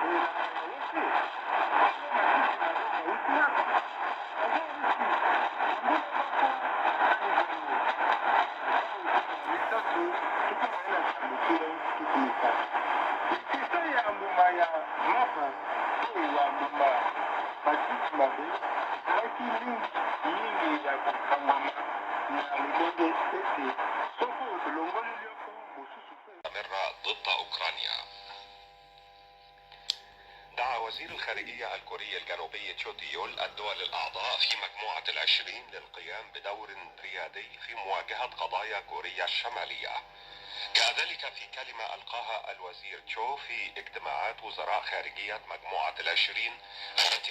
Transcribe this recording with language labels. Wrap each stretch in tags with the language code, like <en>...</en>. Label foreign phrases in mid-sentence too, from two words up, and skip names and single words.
<ln>ya mbuma ya mapa oyo ya mbuma matiti mabe ezalaki mingi ya kokangama na lolenge ete soko tolongoli lioko mosusu</ln> <ar>ضد أوكرانيا. دعا وزير الخارجية الكوري الجنوبي تشو تيول الدول الأعضاء في مجموعة العشرين للقيام بدور ريادي في مواجهة قضايا كوريا الشمالية. جاء ذلك في كلمة ألقاها الوزير تشو في اجتماعات وزراء خارجية مجموعة العشرين التي</ar>